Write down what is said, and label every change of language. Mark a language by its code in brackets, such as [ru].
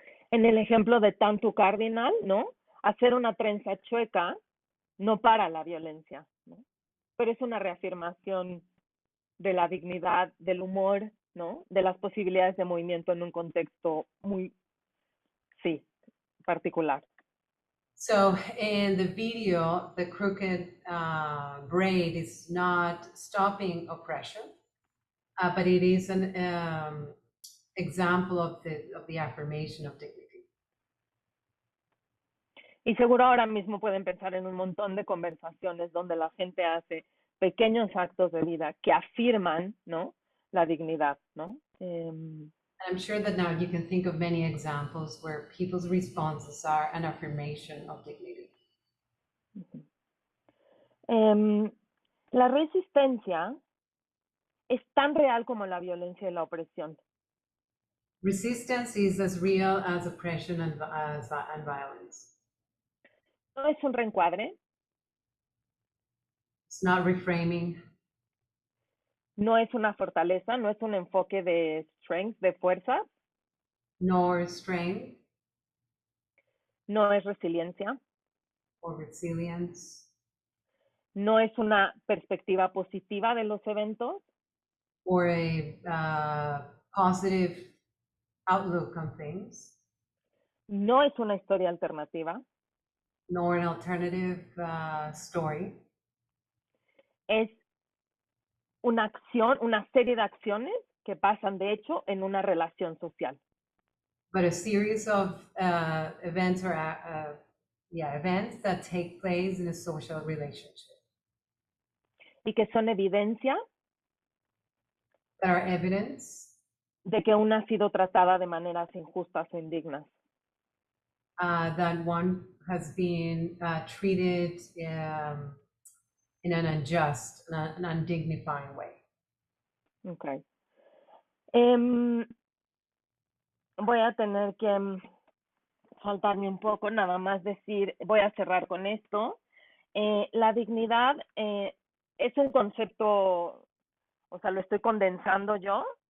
[es] En el ejemplo de Tantu Cardinal, ¿no? Hacer una trenza chueca no para la violencia, ¿no? Pero es una reafirmación de la dignidad, del humor, ¿no? De las posibilidades de movimiento en un contexto muy, sí, particular. [en] So in the video, the crooked braid is not stopping oppression, but it is an example of the affirmation of dignity. [es] Y seguro ahora mismo pueden pensar en un montón de conversaciones donde la gente hace pequeños actos de vida que afirman, ¿no? La dignidad, ¿no? [en] I'm sure that now you can think of many examples where people's responses are an affirmation of dignity. [es] La resistencia es tan real como la violencia y la opresión. [en] Resistance is as real as oppression and violence. [es] No es un reencuadre, [en] It's not reframing, [es] no es una fortaleza, no es un enfoque de strength, de fuerza, [en] nor strength [es] no es resiliencia, [en] or resilience, [es] no es una perspectiva positiva de los eventos, [en] or a positive outlook on things, [es] no es una historia alternativa, [en] nor an alternative story. [es] es una acción, una serie de acciones que pasan de hecho en una relación social. [en] But a series of events or events that take place in a social relationship. [es] Y que son evidencia [en] That are evidence [es] de que una ha sido tratada de maneras injustas o indignas. [en] That one has been treated in an unjust, an undignified way. Okay. [es] Voy a tener que saltarme un poco, nada más decir, voy a cerrar con esto. La dignidad es un concepto, o sea, lo estoy condensando yo.